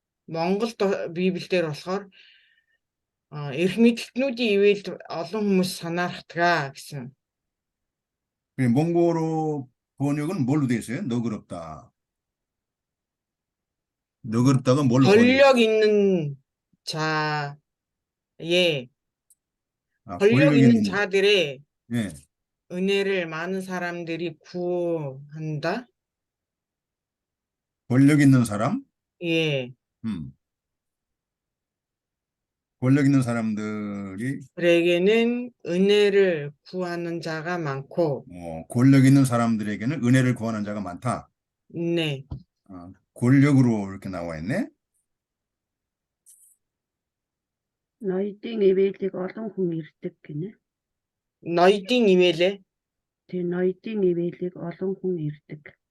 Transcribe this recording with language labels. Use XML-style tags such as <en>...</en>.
<mn>Монгол Библиэлд болохоор эрх мэдлэгтнүүдийн ивэлд олон хүмүүс санаарахдаг гэсэн.</mn> <ko>몽고로 번역은 뭘로 돼 있어요? 너그럽다. 너그럽다가 뭘로 권력 있는 자의 권력 있는 자들의 예. 은혜를 많은 사람들이 구한다. 권력 있는 사람? 예. 권력 있는 사람들이 그에게는 은혜를 구하는 자가 많고 권력 있는 사람들에게는 은혜를 구하는 자가 많다. 네. 권력으로 이렇게 나와 있네.</ko> <mn>Ноёдын ивэлийг олон хүн ирдэг гинэ. 너희띵 이메일에 Тэгээ ноёдын ивэлийг олон хүн ирдэг.</mn>